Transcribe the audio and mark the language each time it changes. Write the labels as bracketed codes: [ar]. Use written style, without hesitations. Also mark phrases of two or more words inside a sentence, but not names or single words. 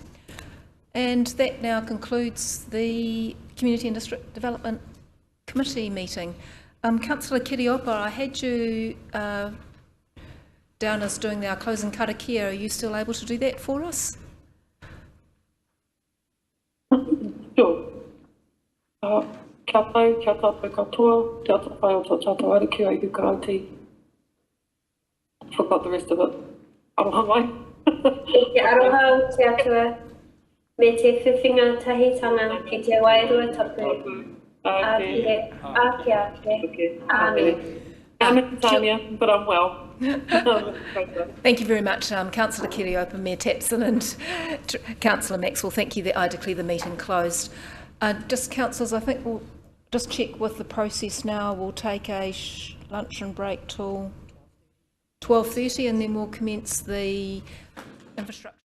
[en] And that now concludes the Community and District Development Committee meeting. Councillor Kiriopa, I had you down as doing our closing karakia. Are you still able to do that for us? Sure. [mi] Kia tau, kia tātou katoa, kia tau whai o tō tātou ariki o iku karauti. [en] Forgot the rest of it. [mi] Aroha mai. Kia aroha, kia atua. Me te whiwhinga tahitanga ki te wairua tapu. Ake, ake. Amen. [en] I'm Tanya, but I'm well. Thank you very much, Councillor Kiriopa, Mayor Tapson and Councillor Maxwell. Thank you. I declare the meeting closed. Just councillors, I think we'll just check with the process now. We'll take a luncheon break till 12:30 and then we'll commence the infrastructure.